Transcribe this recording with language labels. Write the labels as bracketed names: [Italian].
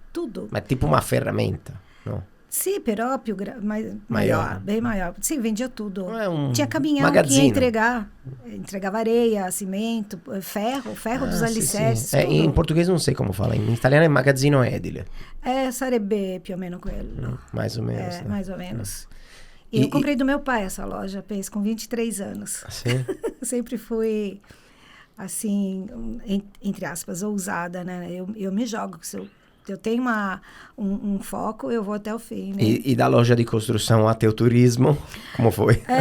[Portuguese] Tudo. Mas tipo uma ferramenta, não? Sim, perópio, maior, bem maior. Sim, vendia tudo. Tinha caminhão magazine. Que ia entregar. Entregava areia, cimento, ferro dos alicerces. Sim. Em português não sei como fala. Em italiano é [Italian] magazzino edile. Sarebbe più o meno quello. [Portuguese] Mais ou menos. Mais ou menos. Eu comprei do meu pai essa loja, penso, com 23 anos. Sim. Sempre fui, assim, entre aspas, ousada, né? Eu me jogo. Se eu tenho um foco, eu vou até o fim, né? E da loja de construção até o turismo, como foi?